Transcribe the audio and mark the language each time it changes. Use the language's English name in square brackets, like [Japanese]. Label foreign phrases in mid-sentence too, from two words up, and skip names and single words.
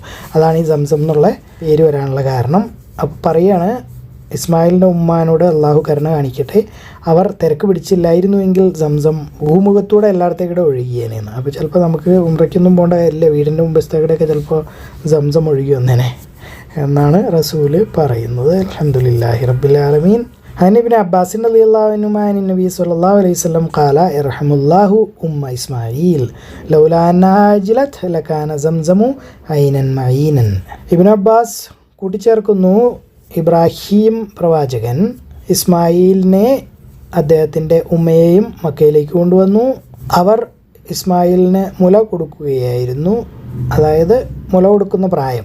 [Malayalam] അതാണ് ഈ സംസം എന്നുള്ള പേര് വരാനുള്ള കാരണം. അപ്പോൾ പറയുകയാണ്, ഇസ്മായിലിൻ്റെ ഉമ്മാനോട് അള്ളാഹു കരുണ കാണിക്കട്ടെ, അവർ തിരക്ക് പിടിച്ചില്ലായിരുന്നുവെങ്കിൽ സംസം ഭൂമുഖത്തൂടെ എല്ലായിടത്തേക്കൂടെ ഒഴുകിയേനെന്ന്. അപ്പോൾ ചിലപ്പോൾ നമുക്ക് ഉംറയ്ക്കൊന്നും പോകേണ്ട കാര്യമില്ല, വീടിൻ്റെ മുമ്പത്തേക്കൂടെയൊക്കെ ചിലപ്പോൾ സംസം ഒഴുകി വന്നേനെ എന്നാണ് റസൂല് പറയുന്നത്. [Arabic] الحمد لله رب العالمين. عن ابن عباس رضي الله عنهما عن النبي صلى الله عليه وسلم قال يرحم الله أم إسماعيل لولا أنها أجلت لكان زمزم عينا معينا. [Malayalam] ഇബ്നു അബ്ബാസ് കൂട്ടിച്ചേർക്കുന്നു, ഇബ്രാഹിം പ്രവാചകൻ ഇസ്മായിലിനെ അദ്ദേഹത്തിൻ്റെ ഉമ്മയെയും മക്കയിലേക്ക് കൊണ്ടുവന്നു. അവർ ഇസ്മായിലിന് മുല കൊടുക്കുകയായിരുന്നു, അതായത് മുല കൊടുക്കുന്ന പ്രായം.